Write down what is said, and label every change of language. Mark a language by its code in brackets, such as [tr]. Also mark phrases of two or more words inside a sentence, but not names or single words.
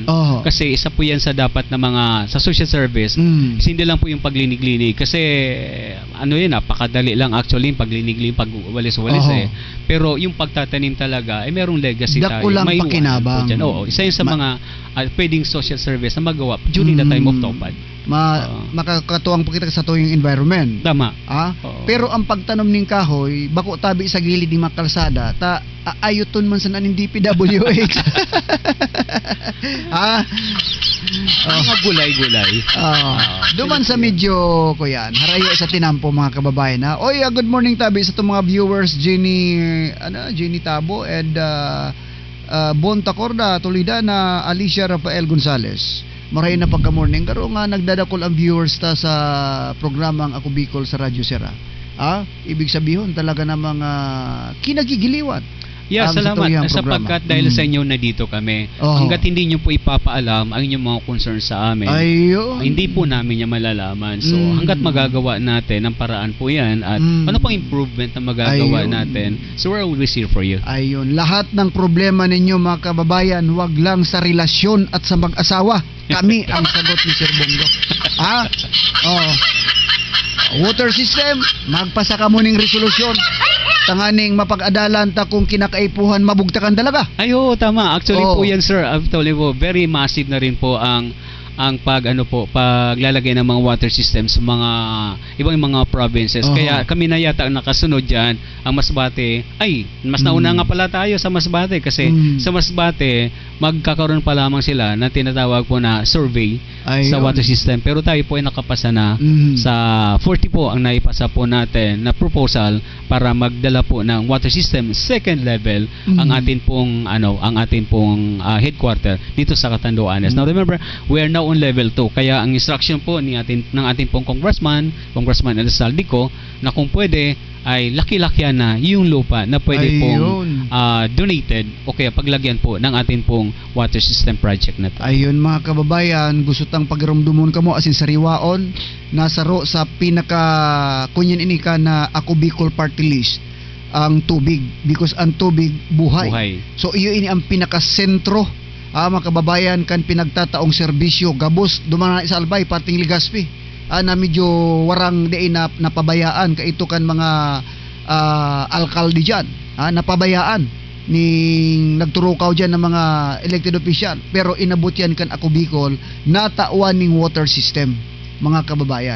[tl] Kasi isa po yan sa dapat na mga sa [en] social service. [tl] Kasi hindi lang po yung paglinig-linig. Kasi napakadali lang actually yung paglinig-linig, pagwalis-walis Pero yung pagtatanim talaga, merong legacy tayo. [bik] Dakulang May pakinabang. [tl] iwanan po dyan. Isa yun sa mga pwedeng [en] social service [tl] na magawa [en] during the time of Topad. [tl] Makakatuwang po kita sa tuyong environment. Tama. Oo. [bik] Pero ang pagtanom ning kahoy, bako tabi sa gilid ng mga kalsada, ayuton man sa naning DPWH. Mga gulay-gulay. Duman sa medyo ko yan, harayo sa tinampo mga kababayan na. [en] Good morning [bik] tabi sa itong mga viewers, Jenny Tabo and Bon Tacorda, Tolida Alicia Rafael Gonzales. Maray na pagka-morning karo nga nagdadakol ang viewers ta sa programang Ako Bicol sa Radyo Sera. [tl] Ibig sabihin talaga na mga kinagigiliwan. Yeah, salamat sapagkat dahil sa inyo na dito kami. Hangga't hindi nyo po ipapaalam ang inyong mga concerns sa amin, hindi po namin niya malalaman. So hangga't magagawa natin ang paraan po yan at ano pang improvement na magagawa natin, [en] so we're always here for you. [tl] Ayun, lahat ng problema ninyo mga kababayan, wag lang sa relasyon at sa mag-asawa. Kami ang sagot ni Sir Bongo. [en] Water system, [bik] magpasa ka mo ning resolusyon. Tanganing mapag-adalan ta kung kinakaipuhan mabugtakan talaga. [tl] Ayo, tama. Actually po yan, sir. Actually po, [en] very massive [tl] na rin po ang paglalagay ng mga [en] water systems [tl] sa mga ibang mga provinces. Kaya kami na yata nakasunod diyan. Ang Masbate, mas nauna nga pala tayo sa Masbate kasi sa Masbate magkakaroon pa lamang sila na tinatawag po na survey sa [en] water system. [tl] Pero tayo po ay nakapasa na sa 40 po ang naipasa po natin na proposal para magdala po ng [en] water system second level [tl] ang atin pong headquarter dito sa Catanduanes. [en] Now remember, we are now on level 2. [tl] Kaya ang instruction po ng ating pong Congressman Elsaldico na kung pwede ay laki-lakihan na yung lupa na pwede pong donated o kaya paglagyan po ng ating pong [en] water system project [tl] na to. [bik] Ayun mga kababayan, gusto tang pagramdumon kamo asin sariwaon nasaro sa pinaka kunyan ini ka na Ako Bicol Party List ang tubig because ang tubig buhay. So iyo ini ang pinaka-sentro mga kababayan kan pinagtataong serbisyo gabos duman sa Albay parting Legazpi na medyo warang diin na napabayaan kaito kan mga alkalde dyan napabayaan ning nagturukaw dyan ng mga [en] elected official [bik] pero inabot yan kan Ako Bicol natawan ning [en] water system [bik] mga kababayan.